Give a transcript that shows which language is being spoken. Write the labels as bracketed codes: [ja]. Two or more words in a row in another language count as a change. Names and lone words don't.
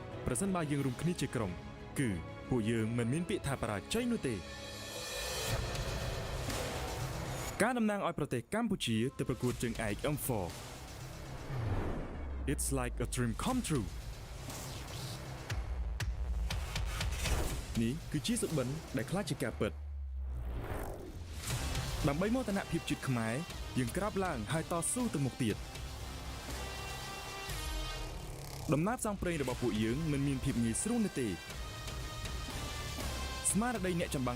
[km] ប្រសិនបើយើងរួមគ្នាជាក្រុមគឺពួកយើងមិនមានពាក្យថាបរាជ័យនោះទេការតំណាងឲ្យប្រទេសកម្ពុជាទៅប្រកួតជើងឯក M4 [en] It's like a dream come true [km] នេះគឺជាសុបិនដែលខ្លាចជាការពិតដើម្បីមោទនភាពជាតិខ្មែរយើងក្រាបឡើងហើយតស៊ូទៅមុខទៀត ដំណើរផ្សងព្រេងរបស់ពួកយើងមិនមានភាពងាយស្រួលនោះទេស្មារតីអ្នកចម្បាំង